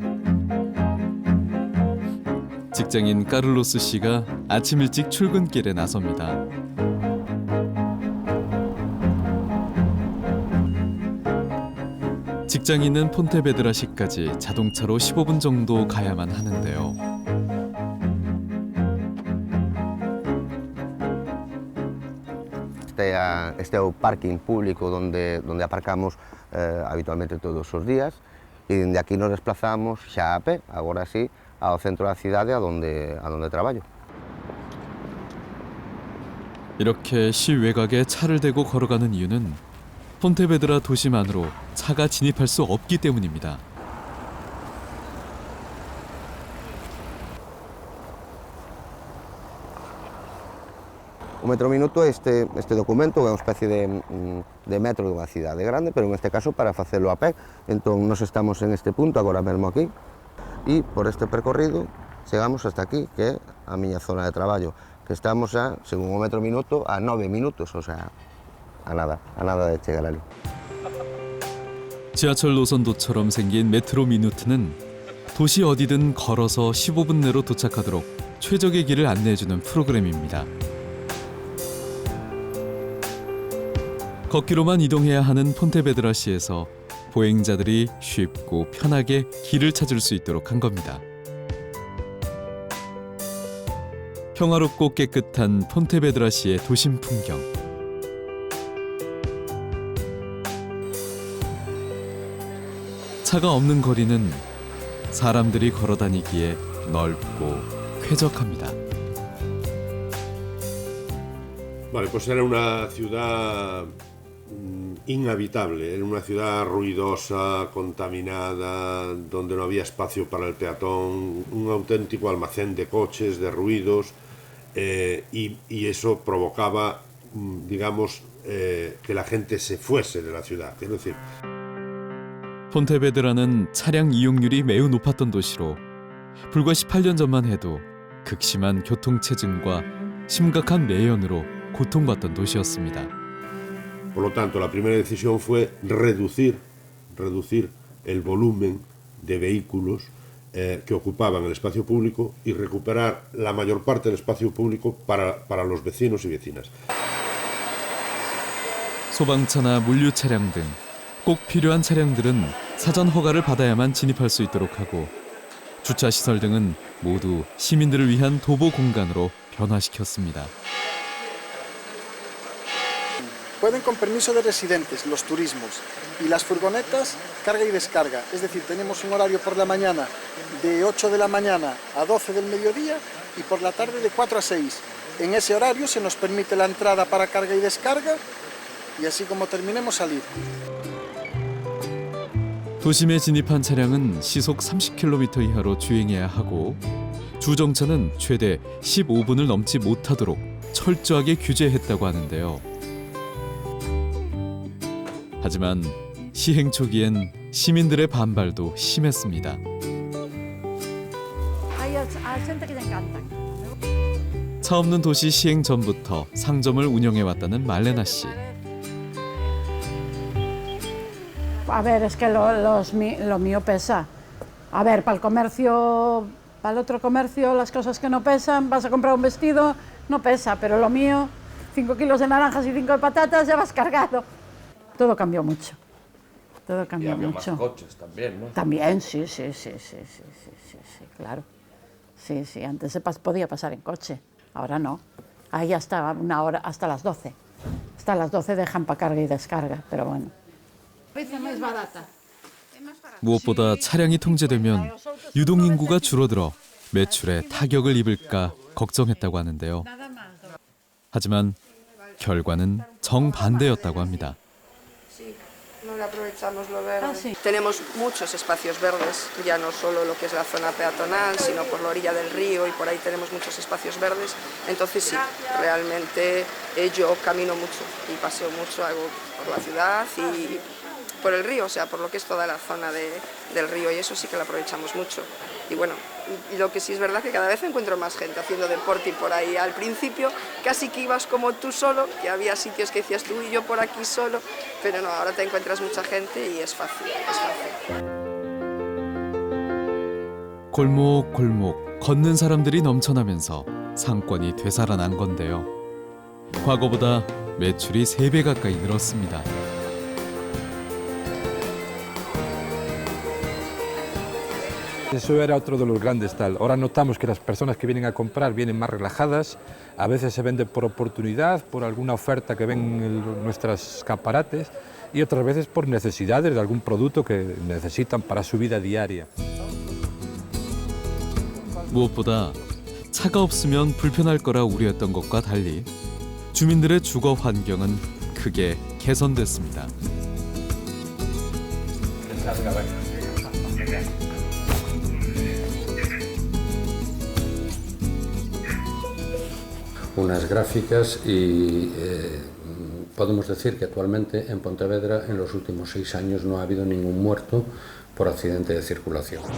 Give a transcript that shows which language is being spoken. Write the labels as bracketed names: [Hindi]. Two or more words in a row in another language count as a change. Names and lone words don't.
[Korean] 직장인 카를로스 씨가 아침 일찍 출근길에 나섭니다. 직장인은 폰테베드라시까지 자동차로 15분 정도 가야만 하는데요. [Spanish] Este es un parking público donde aparcamos habitualmente todos los días y de aquí nos desplazamos [Galician] xa a pé, agora sí, ao centro da cidade a donde traballo. [Korean] 이렇게 시 외곽에 차를 대고 걸어가는 이유는 폰테베드라 도심안으로 차가 진입할 수 없기 때문입니다. [Galician] Un metro minuto, este documento é unha especie de metro dunha cidade grande, pero en este caso para facelo a pé. Entón, nos estamos en este punto, agora mesmo aquí, e por este percorrido chegamos hasta aquí, que é a miña zona de traballo, que estamos a, según o metro minuto, a 9 minutos, o sea, a nada de chegar ali. [Korean] 지하철 노선도처럼 생긴 메트로 미누트는 도시 어디든 걸어서 15분 내로 도착하도록 최적의 길을 안내해주는 프로그램입니다. 걷기로만 이동해야 하는 폰테베드라시에서 보행자들이 쉽고 편하게 길을 찾을 수 있도록 한 겁니다. 평화롭고 깨끗한 폰테베드라시의 도심 풍경. 차가 없는 거리는 사람들이 걸어 다니기에 넓고 쾌적합니다. [Spanish] Vale, pues era una ciudad inhabitable, era una ciudad ruidosa, contaminada, donde no había espacio para el peatón, un auténtico almacén de coches, de ruidos, y eso provocaba, digamos, que la gente se fuese de la ciudad. Es decir, [Korean] 폰테베드라는 차량 이용률이 매우 높았던 도시로 불과 18년 전만 해도 극심한 교통체증과 심각한 매연으로 고통받던 도시였습니다. [Spanish] por lo tanto, la primera decisión fue reducir el volumen de vehículos que ocupaban el espacio público y recuperar la mayor parte del espacio público para los vecinos y vecinas. [Korean] 소방차나 물류 차량 등 꼭 필요한 차량들은 사전 허가를 받아야만 진입할 수 있도록 하고 주차 시설 등은 모두 시민들을 위한 도보 공간으로 변화시켰습니다. [Spanish] Pueden con permiso de residentes, los turismos y las furgonetas, carga y descarga. Es decir, tenemos un horario por la mañana de 8 de la mañana a 12 del mediodía y por la tarde de 4 a 6. En ese horario se nos permite la entrada para carga y descarga y así como terminemos salir. [Korean] 도심에 진입한 차량은 시속 30km 이하로 주행해야 하고 주정차는 최대 15분을 넘지 못하도록 철저하게 규제했다고 하는데요. 하지만 시행 초기엔 시민들의 반발도 심했습니다. 차 없는 도시 시행 전부터 상점을 운영해왔다는 말레나 씨. [Spanish] A ver, es que lo mío pesa. A ver, para el comercio, para el otro comercio, las cosas que no pesan, vas a comprar un vestido, no pesa, pero lo mío, 5 kilos de naranjas y 5 de patatas, ya vas cargado. Todo cambió mucho. todo cambió mucho. Coches también, ¿no? También, sí, claro. Sí, antes se podía pasar en coche, ahora no. Ahí hasta una hora, hasta las 12. Hasta las 12 dejan para carga y descarga, pero bueno. Es barata. [Korean] 무엇보다 차량이 통제되면 유동인구가 줄어들어 매출에 타격을 입을까 걱정했다고 하는데요. 하지만 결과는 정반대였다고 합니다. [Spanish] No le aprovechamos lo verde. Tenemos muchos espacios verdes, ya no solo lo que es la zona peatonal, sino por la orilla del río y por ahí tenemos muchos espacios verdes. Entonces sí, realmente yo camino mucho y paseo mucho, hago por la ciudad y por el río, o sea, por lo que es toda la zona del río y eso sí que lo aprovechamos mucho. Y bueno, y lo que sí es verdad que cada vez encuentro más gente haciendo deporte y por ahí. Al principio casi que ibas como tú solo, que había sitios que decías tú y yo por aquí solo, pero no, ahora te encuentras mucha gente y es fácil, es fácil. [Korean] 골목골목 걷는 사람들이 넘쳐나면서 상권이 되살아난 건데요. 과거보다 매출이 3배 가까이 늘었습니다. [Spanish] Eso era otro de los grandes tal. Ahora notamos que las personas que vienen a comprar vienen más relajadas, a veces se venden por oportunidad, por alguna oferta que ven en nuestros escaparates y otras veces por necesidades de algún producto que necesitan para su vida diaria. [Korean] 무엇보다 차가 없으면 불편할 거라 우려했던 것과 달리 주민들의 주거 환경은 크게 개선됐습니다. [Spanish] Unas gráficas y podemos decir que actualmente en Pontevedra en los últimos 6 años no ha habido ningún muerto por accidente de circulación.